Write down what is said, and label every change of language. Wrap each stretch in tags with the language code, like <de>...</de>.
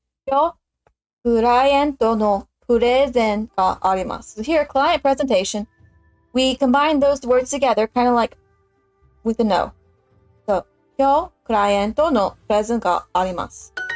<ja>よ、クライアントのプレゼンがあります。</ja> <en>So here, client presentation, we combine those words together, kind of like with a no.</en> <ja>So, よ、クライアントのプレゼンがあります。</ja>